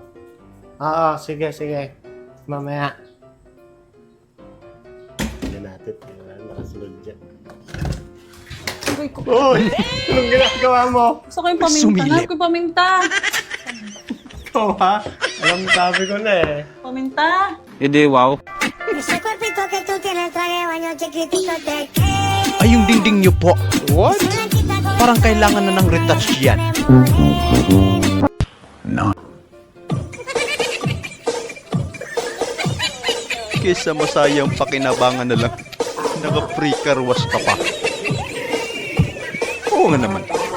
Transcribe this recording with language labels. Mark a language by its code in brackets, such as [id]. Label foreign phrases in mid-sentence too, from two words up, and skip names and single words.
[tl] Sige. Mamaya. Hindi natin. Nakasunod dyan. Uy! Anong ginagawa mo? Gusto ko yung paminta. Sumilip. Hanap ko yung paminta. Ito ha? Alam sabi ko na eh. Paminta. Hindi, wow. [es] Ese cuerpito que tú tienes traje baño chiquitito te que. [tl] Ay, yung dingding nyo po. What? Parang kailangan na ng retouch yan. No. Kesa masayang pakinabangan na lang. Naka- [en] free car wash [tl] ka pa. Oo nga naman.